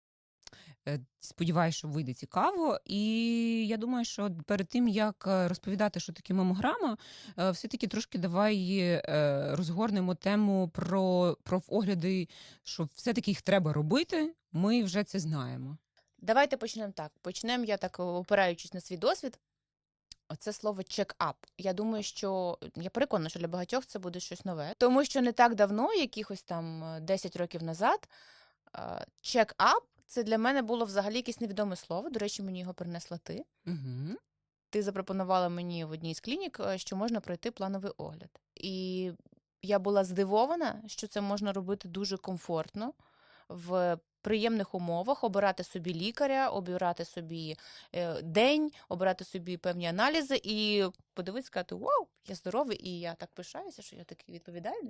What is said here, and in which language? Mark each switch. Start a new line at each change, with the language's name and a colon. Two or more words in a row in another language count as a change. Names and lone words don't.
Ukrainian: Сподіваюсь, що вийде цікаво. І я думаю, що перед тим, як розповідати, що таке мамограма, все-таки трошки давай розгорнемо тему про огляди, що все-таки їх треба робити, ми вже це знаємо. Давайте почнемо так. Почнемо, я так опираючись на свій досвід. Оце слово check-up. Я думаю, що я переконана, що для багатьох це буде щось нове. Тому що не так давно, якихось там 10 років назад, check-up це для мене було взагалі якесь невідоме слово. До речі, мені його принесла ти. Угу. Ти запропонувала мені в одній з клінік, що можна пройти плановий огляд. І я була здивована, що це можна робити дуже комфортно, в приємних умовах, обирати собі лікаря, обирати собі день, обирати собі певні аналізи і подивитися, сказати, вау, я здоровий, і я так пишаюся, що я такий відповідальний.